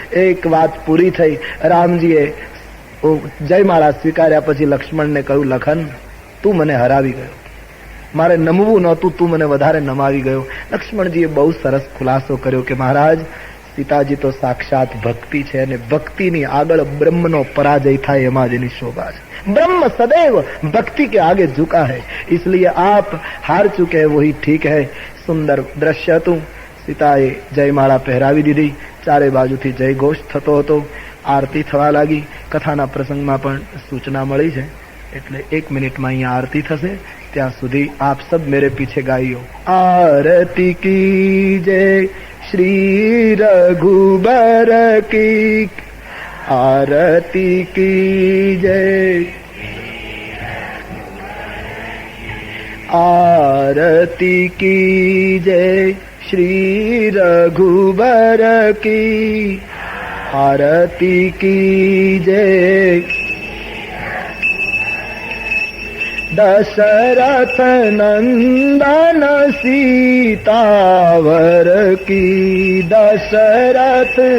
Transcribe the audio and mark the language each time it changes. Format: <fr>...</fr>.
<gu>એક વાત પૂરી થઈ. રામજીએ જયમાળા સ્વીકાર્યા પછી લક્ષ્મણને કહ્યું, લખન તું મને હરાવી ગયો, મારે નમવું નહોતું, તું મને વધારે નમાવી ગયો. લક્ષ્મણજીએ બહુ સરસ ખુલાસો કર્યો કે મહારાજ, સીતાજી તો સાક્ષાત ભક્તિ છે, અને ભક્તિની આગળ બ્રહ્મનો પરાજય થાય એમાં જ એની શોભા છે.</gu> <hi>ब्रह्म सदैव भक्ति के आगे झुका है, इसलिए आप हार चुके हैं, वही ठीक है.</hi> <gu>सुंदर દ્રશ્ય હતું. સીતાએ જયમાળા પહેરાવી દીધી, ચારે બાજુથી જય ઘોષ થતો હતો, આરતી થવા લાગી. કથાના પ્રસંગમાં પણ સૂચના મળી છે, એટલે 1 મિનિટમાં અહીંયા આરતી થશે, ત્યાં સુધી</gu> <hi>આપ સબ મેરે પીછે ગાઈઓ. આરતી કી જય શ્રી રઘુબર કી, आरती की जय, आरती की जय श्री रघुबर की, आरती की जय दशरथ नंदन सीतावर की, दशरथ</hi>